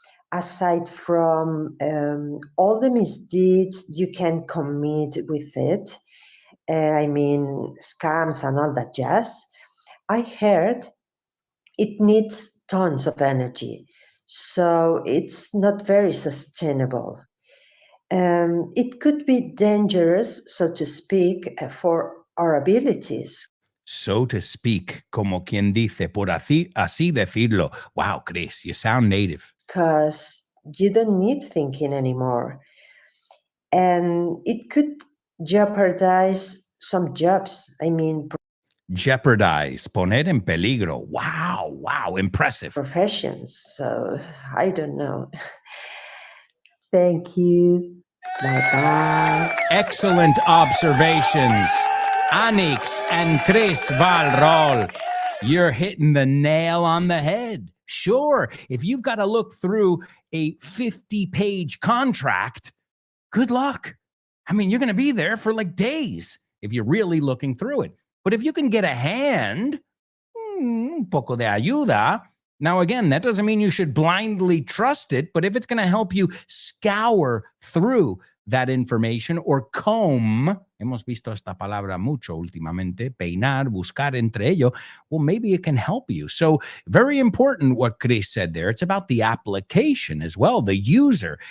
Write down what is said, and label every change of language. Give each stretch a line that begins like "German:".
English: Aside from all the misdeeds you can commit with it, scams and all that jazz, I heard it needs tons of energy, so it's not very sustainable. It could be dangerous, so to speak, for our abilities. So to speak,
Spanish: como quien dice, por así decirlo.
English: Wow, Chris, you sound native. Because you don't need thinking anymore. And it could jeopardize some jobs. Jeopardize,
Spanish: poner en peligro.
English: Wow, impressive. Professions. So I don't know. Thank you. Bye-bye. Excellent observations. Anix and Chris Valrol, you're hitting the nail on the head. Sure, if you've got to look through a 50-page contract, good luck. You're going to be there for like days if you're really looking through it. But if you can get a hand,
Spanish: un poco de ayuda.
English: Now, again, that doesn't mean you should blindly trust it, but if it's going to help you scour through that information or comb,
Spanish: hemos visto esta palabra mucho últimamente, peinar, buscar entre ello,
English: well, maybe it can help you. So very important what Chris said there. It's about the application as well, the user.